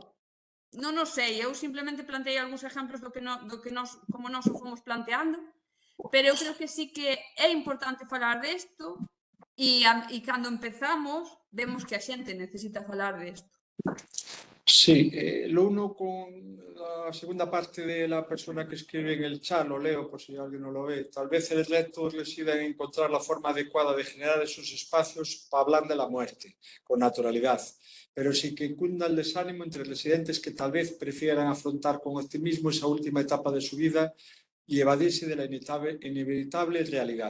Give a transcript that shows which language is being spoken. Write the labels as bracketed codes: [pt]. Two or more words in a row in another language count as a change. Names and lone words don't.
[gl] Non o sei, eu simplemente plantei algúns exemplos do que como nós o fomos planteando, pero eu creo que sí que é importante falar desto e cando empezamos vemos que a xente necesita falar desto. [es] Sí, lo uno con la segunda parte de la persona que escribe en el chat, lo leo por si alguien no lo ve. Tal vez el reto resida en encontrar la forma adecuada de generar esos espacios para hablar de la muerte, con naturalidad, pero sí que cunda el desánimo entre residentes que tal vez prefieran afrontar con optimismo esa última etapa de su vida y evadirse de la inevitable realidad.